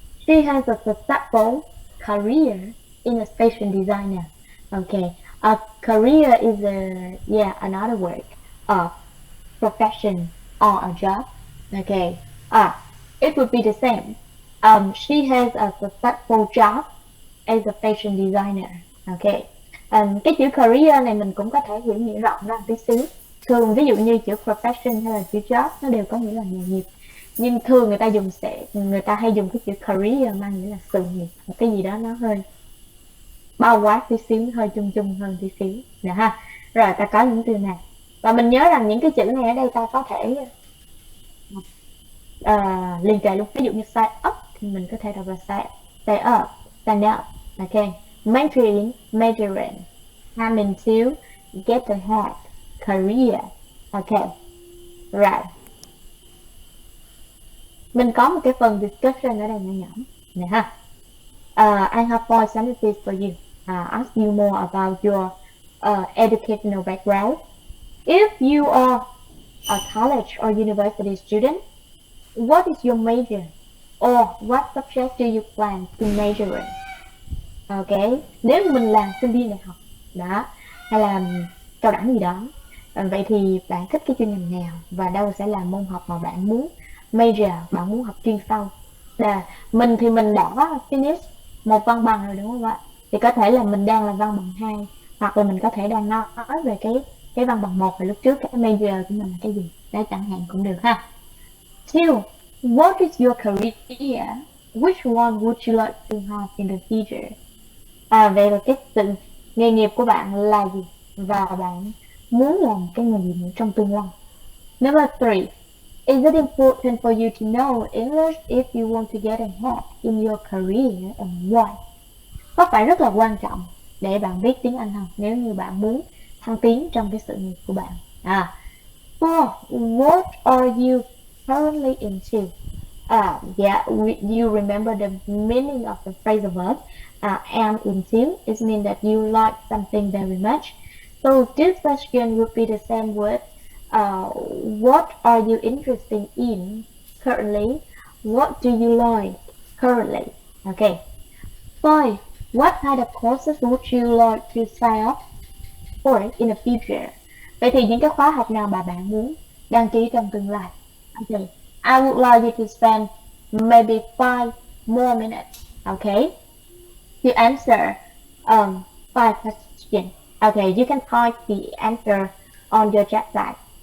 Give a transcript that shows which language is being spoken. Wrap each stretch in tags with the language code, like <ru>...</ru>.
<en>She has a successful career in a fashion designer. Okay, a career is another word of profession or a job. Okay, it would be the same. She has a successful job as a fashion designer.</en> <vi>Okay, cái chữ career này mình cũng có thể hiểu nghĩa rộng ra tí xíu. Thường ví dụ như chữ profession hay là chữ job nó đều có nghĩa là nghề nghiệp, nhưng thường người ta hay dùng cái chữ career mang nghĩa là sự nghiệp, một cái gì đó nó hơi bao quát tí xíu, hơi chung chung hơn tí xíu nè ha. Rồi ta có những từ này và mình nhớ rằng những cái chữ này ở đây ta có thể liền kề luôn. Ví dụ như stay up thì mình có thể đọc là stay up, stand up. Okay, majoring, coming to, get ahead, career. Okay, right. Mình có một cái phần discussion ở đây nhỏ nhỏ này ha.</vi> <en>I have 4 sentences for you. Ask you more about your educational background. If you are a college or university student, what is your major? Or what subject do you plan to major in?</en> <vi>Okay, nếu mình là sinh viên đại học đó, hay là cao đẳng gì đó, vậy thì bạn thích cái chuyên ngành nào và đâu sẽ là môn học mà bạn muốn major, bạn muốn học chuyên sâu. Mình thì mình đã finish một văn bằng rồi đúng không ạ? Thì có thể là mình đang là văn bằng 2, hoặc là mình có thể đang nói về cái văn bằng 1 và lúc trước cái major của mình là cái gì. Đấy, chẳng hạn cũng được ha.</vi> <en>2. What is your career? Which one would you like to have in the future?</en> <vi>Vậy là cái sự nghề nghiệp của bạn là gì và bạn muốn làm cái nghề gì trong tương lai.</vi> <en>Number 3. Is it important for you to know English if you want to get ahead in your career and why?</en> <vi>Có phải rất là quan trọng để bạn biết tiếng Anh không nếu như bạn muốn thăng tiến trong cái sự nghiệp của bạn?</vi> <en>4. What are you currently into? You remember the meaning of the phrasal verb am into. It means that you like something very much. So this question would be the same word. What are you interested in currently? What do you like currently? Okay. 5. What kind of courses would you like to sign up for in the future?</en> <vi>Vậy thì những cái khóa học nào mà bạn muốn đăng ký trong tương lai?</vi> <en>Okay. I would like you to spend maybe 5 more minutes, okay, to answer 5 questions. Okay, you can type the answer on your chat site.</en>